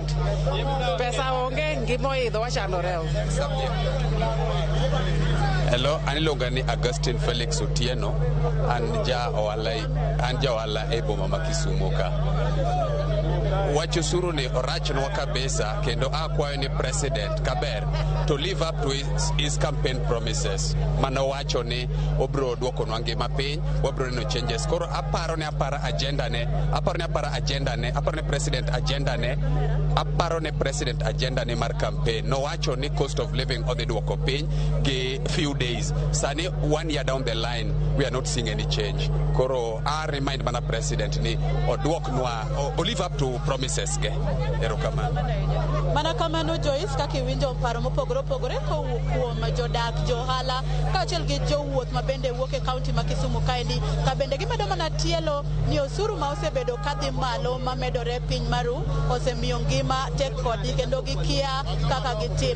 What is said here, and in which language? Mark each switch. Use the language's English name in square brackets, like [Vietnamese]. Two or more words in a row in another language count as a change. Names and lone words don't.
[Luo (Kenya and Tanzania)] Pesa onge, ngima oidho wachandore. Hello, aniluonga ni Augustine Felix Otieno. An ja ohala e boma ma Kisumu ka. wach osuru ni orachnwa kabisa, kendo akwayo ni president kaber [English] to live up to his campaign promises. [Luo (Kenya and Tanzania)] Manowacho ni obro duokonwa ngima piny, wabro neno changes. Koro aparo ne agenda ne president agenda ne mar campaign. Nowacho ni [English] cost of living [Luo (Kenya and Tanzania)] odhi duoko piny gi [English] few days. Sani 1 year down the line we are not seeing any change. [Luo (Kenya and Tanzania)] Koro [English] I remind [Luo (Kenya and Tanzania)] mana president ni oduoknwa o [English] live up to promises [Luo (Kenya and Tanzania)] ge. Erokamano. Mana kamano Joyce kaka iwinjo paro mopogore opogore kowuok kuom jodak, johala kaachiel gi jowuoth mabende wuok e kaunti ma Kisumu kaendi, ka bende gimedo mana tielo ni osuru ma osebedo kadhi malo mamedore piny maru osemiyo ngima tek kodgi kendo gikia kaka gitim.